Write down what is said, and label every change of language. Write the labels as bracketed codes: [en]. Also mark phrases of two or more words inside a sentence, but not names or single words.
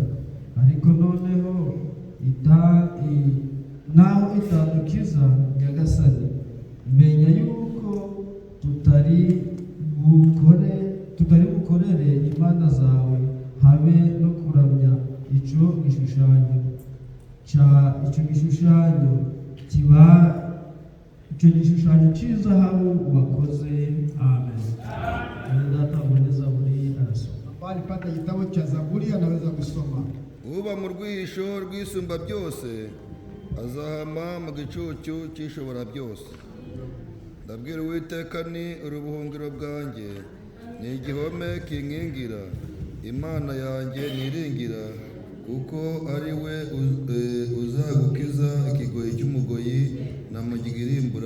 [rw] Ariko noneho naho itadukiza Nyagasani, menya yuko tutari bukorere imana zawe habe no kuramya icyo gishushanyo cy'izahabu wakoze. Amen. [sw] Bali pata kitabu cha Zaburi anaweza kusoma. [rw] Uba mu rwisho rwisumba byose azahama mu gicucu cy'ishobora byose. Ndabwira Uwiteka ni urubuhungiro bwanjye, ni igihome kinkingira, Imana yanjye niringira, kuko ari we uzagukiza ikigoyi cy'umugoyi na mugirimbura.